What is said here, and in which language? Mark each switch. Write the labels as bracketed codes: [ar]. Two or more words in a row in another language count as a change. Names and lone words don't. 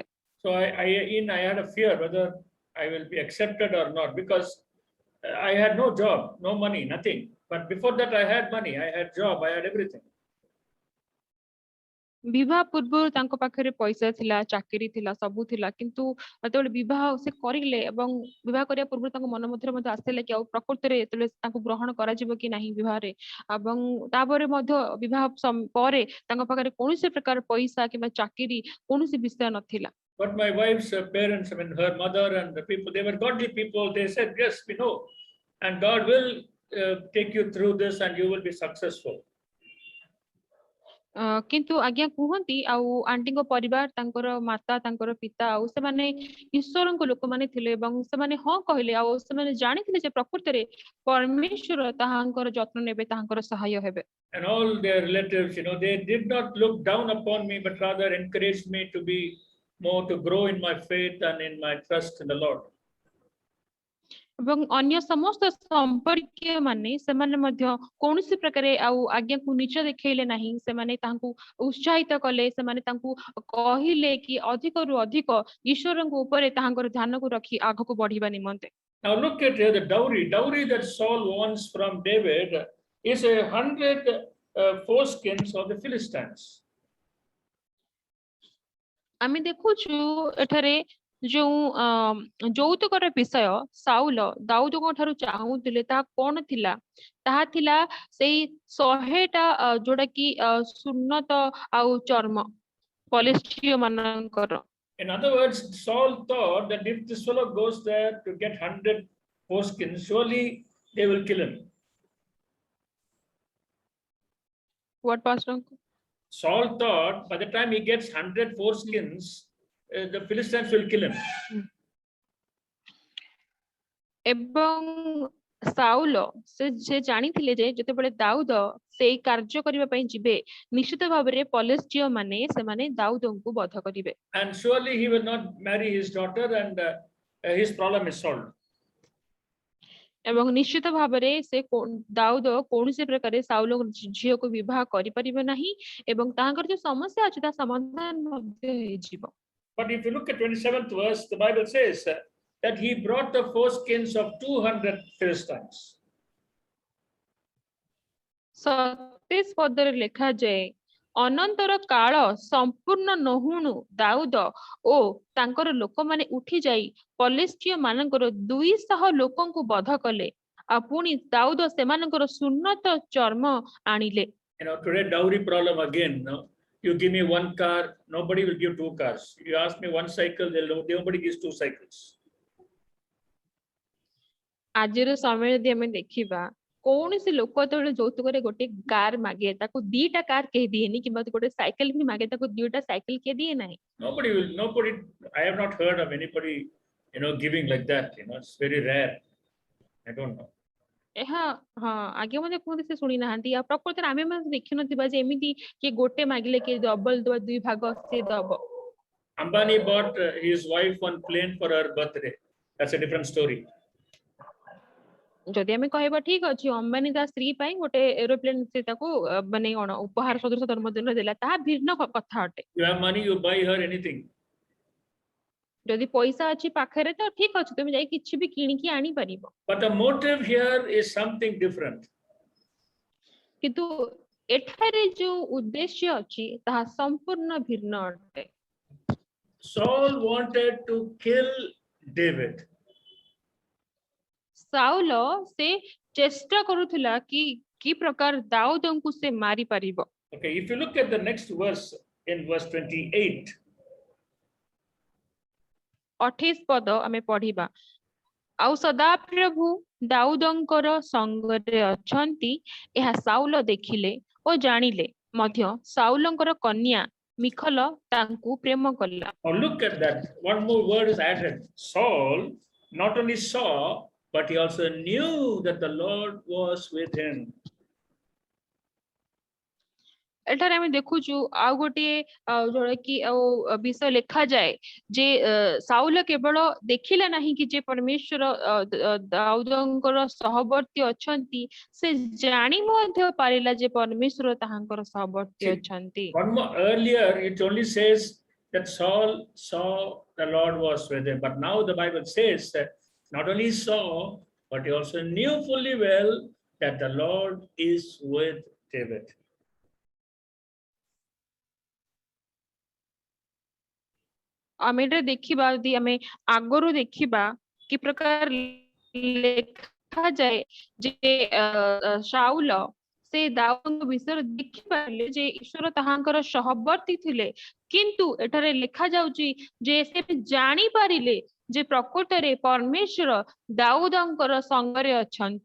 [en] So I had a fear whether I will be accepted or not, because I had no job, no money, nothing. But before that, I had money, I had job, I had everything. [or] ବିବାହ ପୂର୍ବରୁ ତାଙ୍କ ପାଖରେ ପଇସା ଥିଲା, ଚାକିରି ଥିଲା, ସବୁ ଥିଲା, କିନ୍ତୁ ଯେତେବେଳେ ବିବାହ ସେ କରିଲେ ଏବଂ ବିବାହ କରିବା ପୂର୍ବରୁ ତାଙ୍କ ମନ ମଧ୍ୟରେ ମଧ୍ୟ ଆସିଲା କି ଆଉ ପ୍ରକୃତରେ ଯେତେବେଳେ ତାଙ୍କୁ ଗ୍ରହଣ କରାଯିବ କି ନାହିଁ ବିବାହରେ, ଏବଂ ତାପରେ ମଧ୍ୟ ବିବାହ ପରେ ତାଙ୍କ ପାଖରେ କୌଣସି ପ୍ରକାର ପଇସା କିମ୍ବା ଚାକିରି କୌଣସି ବିଷୟ ନଥିଲା। [en] But my wife's parents, her mother and the people, they were godly people. They said, yes, we know, and God will take you through this and you will be successful. [or] କିନ୍ତୁ ଆଜ୍ଞା କୁହନ୍ତି ଆଉ ଆଣ୍ଟିଙ୍କ ପରିବାର ତାଙ୍କର ମାତା ତାଙ୍କର ପିତା ଆଉ ସେମାନେ ଈଶ୍ୱରଙ୍କ ଲୋକମାନେ ଥିଲେ ଏବଂ ସେମାନେ ହଁ କହିଲେ ଆଉ ସେମାନେ ଜାଣିଥିଲେ ଯେ ପ୍ରକୃତରେ ପରମେଶ୍ୱର ତାହାଙ୍କର ଯତ୍ନ ନେବେ, ତାହାଙ୍କର ସହାୟ ହେବେ। [en] And all their relatives, they did not look down upon me, but rather encouraged me to be more, to grow in my faith and in my trust in the Lord. [or] ଏବଂ ଅନ୍ୟ ସମସ୍ତ ସମ୍ପର୍କୀୟ ମାନେ ସେମାନେ ମଧ୍ୟ କୌଣସି ପ୍ରକାରେ ଆଉ ଆଜ୍ଞାକୁ ନିଚ ଦେଖେଇଲେ ନାହିଁ, ସେମାନେ ତାଙ୍କୁ ଉତ୍ସାହିତ କଲେ, ସେମାନେ ତାଙ୍କୁ କହିଲେ କି ଅଧିକରୁ ଅଧିକ ଈଶ୍ୱରଙ୍କ ଉପରେ ତାହାଙ୍କର ଧ୍ୟାନକୁ ରଖି ଆଗକୁ ବଢିବା ନିମନ୍ତେ। [en] Now look at here the dowry that Saul wants from David is 100 foreskins of the Philistines. [or] ଆମେ ଦେଖୁଛୁ ଏଠାରେ ଯୋଉ ଯୌତୁକର ବିଷୟ ସାଉଲ ଦାଉଦଙ୍କ ଠାରୁ ଚାହୁଁଥିଲେ ତାହା କଣ ଥିଲା, ତାହା ଥିଲା ସେଇ 100ଟା ଯୋଉଟା କି ସୁନ୍ନତ ଆଉ ଚର୍ମ ପଲିଷ୍ଠୀୟ ମାନଙ୍କର। [en] In other words, Saul thought that if this fellow goes there to get 100 foreskins, surely they will kill him. What pastor? Saul thought by the time he gets 100 foreskins, the Philistines will kill him. [or] ଏବଂ ସାଉଲ ସେ ଜାଣିଥିଲେ ଯେ ଯେତେବେଳେ ଦାଉଦ ସେଇ କାର୍ଯ୍ୟ କରିବା ପାଇଁ ଯିବେ ନିଶ୍ଚିତ ଭାବରେ ପଲିଷ୍ଠୀୟ ମାନେ ସେମାନେ ଦାଉଦଙ୍କୁ ବଧ କରିବେ। [en] And surely he will not marry his daughter and his problem is solved. [or] ଏବଂ ନିଶ୍ଚିତ ଭାବରେ ସେ ଦାଉଦ କୌଣସି ପ୍ରକାରେ ସାଉଲ ଝିଅକୁ ବିବାହ କରିପାରିବେ ନାହିଁ ଏବଂ ତାଙ୍କର ଯୋଉ ସମସ୍ୟା ଅଛି ତା ସମାଧାନ ମଧ୍ୟ ହେଇଯିବ। [en] But if you look at 27th verse, the Bible says that he brought the foreskins of 200 Philistines. [or] 27 ପଦରେ ଲେଖାଯାଏ ଅନନ୍ତର କାଳ ସମ୍ପୂର୍ଣ୍ଣ ନହୁଣୁ ଦାଉଦ ଓ ତାଙ୍କର ଲୋକମାନେ ଉଠି ଯାଇ ପଲିଷ୍ଠୀୟ ମାନଙ୍କର 200 ଲୋକଙ୍କୁ ବଧ କଲେ, ଆଉ ପୁଣି ଦାଉଦ ସେମାନଙ୍କର ସୁନ୍ନତ ଚର୍ମ ଆଣିଲେ। [en] Today dowry problem again. No? You give me one car, nobody will give 2 cars. You ask me one cycle, nobody gives 2 cycles. [or] ଆଜିର ସମୟ ଯଦି ଆମେ ଦେଖିବା କୌଣସି ଲୋକ ଯେତେବେଳେ ଯୌତୁକରେ ଗୋଟେ କାର ମାଗେ ତାକୁ 2ଟା କାର କେହି ଦିଏନି, କିମ୍ବା ଗୋଟେ ସାଇକେଲ ବି ମାଗେ ତାକୁ 2ଟା ସାଇକେଲ କିଏ ଦିଏ ନାହିଁ। [en] Nobody, I have not heard of anybody giving like that. It's very rare. I don't know. [or] ଏହା ହଁ ଆଜ୍ଞା ମଧ୍ୟ କୁହନ୍ତି ସେ ଶୁଣି ନାହାନ୍ତି ଆଉ ପ୍ରକୃତରେ ଆମେ ମାନେ ଦେଖିନଥିବା ଯେ ଏମିତି କିଏ ଗୋଟେ ମାଗିଲେ କିଏ ଡବଲ ଦବା 2 ଭାଗ ସେ ଦବ। [en] Ambani bought his wife one plane for her birthday. That's a different story. [or] ଯଦି ଆମେ କହିବା ଠିକ ଅଛି ଅମ୍ବାନୀ ତା ସ୍ତ୍ରୀ ପାଇଁ ଗୋଟେ ଏରୋପ୍ଲେନ ସେ ତାକୁ ମାନେ କଣ ଉପହାର ସଦୃଶ ଜନ୍ମଦିନ ଦେଲା ତାହା ଭିନ୍ନ କଥା ଅଟେ। [en] You have money, you buy her anything. [or] ଯଦି ପଇସା ଅଛି ପାଖରେ ତ ଠିକ ଅଛି ତମେ ଯାଇ କିଛି ବି କିଣିକି ଆଣି ପାରିବ। [en] But the motive here is something different. [or] କିନ୍ତୁ ଏଠାରେ ଯୋଉ ଉଦ୍ଦେଶ୍ୟ ଅଛି ତାହା ସମ୍ପୂର୍ଣ୍ଣ ଭିନ୍ନ ଅଟେ। [en] Saul wanted to kill David. [or] ସାଉଲ ସେ ଚେଷ୍ଟା କରୁଥିଲା କି ପ୍ରକାର ଦାଉଦଙ୍କୁ ସେ ମାରି ପାରିବ। [en] Okay, if you look at the next verse in verse 28. [or] 28 ପଦ ଆମେ ପଢିବା ଆଉ ସଦାପ୍ରଭୁ ଦାଉଦଙ୍କର ସଙ୍ଗରେ ଅଛନ୍ତି ଏହା ସାଉଲ ଦେଖିଲେ ଓ ଜାଣିଲେ ମଧ୍ୟ ସାଉଲଙ୍କର କନ୍ୟା ମିଖଲ ତାଙ୍କୁ ପ୍ରେମ କଲା। [en] Now look at that. One more word is added. Saul not only saw, but he also knew that the Lord was with him. [or] ଏଠାରେ ଆମେ ଦେଖୁଛୁ ଆଉ ଗୋଟିଏ ଯୋଉଟା କି ଆଉ ବିଷୟ ଲେଖା ଯାଏ ଯେ ସାଉଲ କେବଳ ଦେଖିଲା ନାହିଁ କି ଯେ ପରମେଶ୍ୱର ଦାଉଦଙ୍କର ସହବର୍ତ୍ତୀ ଅଛନ୍ତି ସେ ଜାଣି ମଧ୍ୟ ପାରିଲା ଯେ ପରମେଶ୍ୱର ତାହାଙ୍କର ସହବର୍ତ୍ତୀ ଅଛନ୍ତି। [en] One more earlier it only says that Saul saw the Lord was with him, but now the Bible says that not only saw, but he also knew fully well that the Lord is with David. [or] ଆମେ ଏଟା ଦେଖିବା ଯଦି ଆମେ ଆଗରୁ ଦେଖିବା କି ପ୍ରକାର ଲେଖାଯାଏ ଯେ ସାଉଲ ସେ ଦାଉଦଙ୍କ ବିଷୟରେ ଦେଖିପାରିଲେ ଯେ ଈଶ୍ୱର ତାହାଙ୍କର ସହବର୍ତ୍ତୀ ଥିଲେ କିନ୍ତୁ ଏଠାରେ ଲେଖାଯାଉଛି ଯେ ସେ ଜାଣିପାରିଲେ ଯେ ପ୍ରକୃତରେ ପରମେଶ୍ୱର ଦାଉଦଙ୍କର ସଙ୍ଗରେ ଅଛନ୍ତି।